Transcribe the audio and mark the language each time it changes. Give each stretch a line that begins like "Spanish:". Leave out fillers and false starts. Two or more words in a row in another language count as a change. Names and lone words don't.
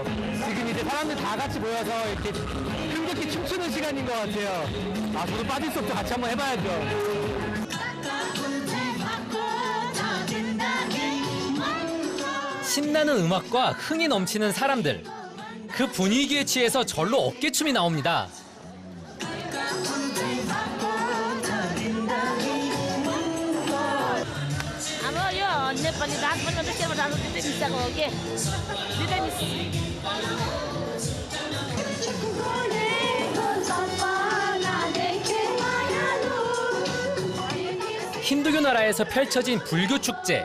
Korean: 지금 이제 사람들 다 같이 모여서 이렇게 흥겹게 춤추는 시간인 것 같아요. 아, 저도 빠질 수 없죠. 같이 한번 해봐야죠. 신나는 음악과 흥이 넘치는 사람들. 그 분위기에 취해서 절로 어깨춤이 나옵니다.
Nepali: अब यो नेपाली डान्स पनि मात्रै केमा डान्स त्यतै मिसाएको हो के दुइटै मिस
Korean: 힌두교 나라에서 펼쳐진 불교 축제.